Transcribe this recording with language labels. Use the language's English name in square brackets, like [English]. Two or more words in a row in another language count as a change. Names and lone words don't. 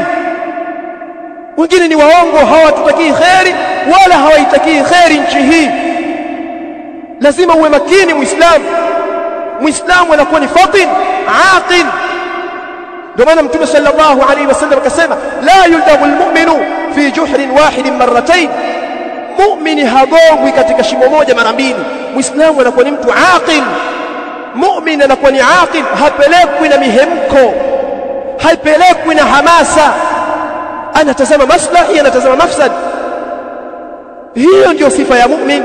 [Swahili] Wengine ni waongo, hawatutakii kheri wala hawaitakii kheri nchi hii. Lazima uwe makini Muislamu. Muislamu anakuwa ni [Arabic] فطن عاقل. [Swahili] Ndio maana Mtume sallallahu alayhi wasallam akasema, [Arabic] لا يلدغ المؤمن في جحر واحد مرتين. [Swahili] Mu'mini hagongwi katika shimo moja mara mbili. Muislamu anakuwa ni mtu aqil. Mu'min anakuwa ni aqil, hapelekwi na mihemko, haipelekwi na hamasa. Anatazama maslahi, anatazama mafsad. Hiyo ndio sifa ya mu'min.